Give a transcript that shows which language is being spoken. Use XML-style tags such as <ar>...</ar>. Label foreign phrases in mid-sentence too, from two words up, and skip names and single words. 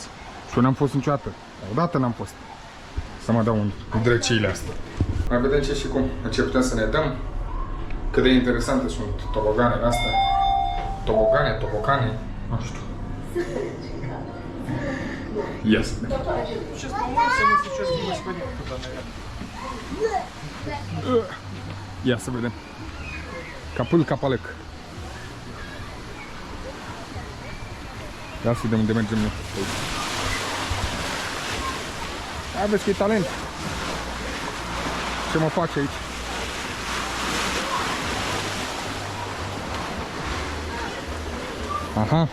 <ro>Și eu n-am fost niciodată. Odată n-am fost. Să mă dau în drăciile astea. Mai vedem ce și cum. Ce putem să ne dăm. Cât de interesante sunt toboganele astea. Tobogane. Nu știu. Yes.</ro> <ru>Сейчас помоемся, мы сейчас не сходим туда, наверное.</ru> <ro>Ia să vedem. Capul capalec. Ia să vedem unde mergem noi. Hai, vezi că e talent. Ce mă face aici? Aha.</ro>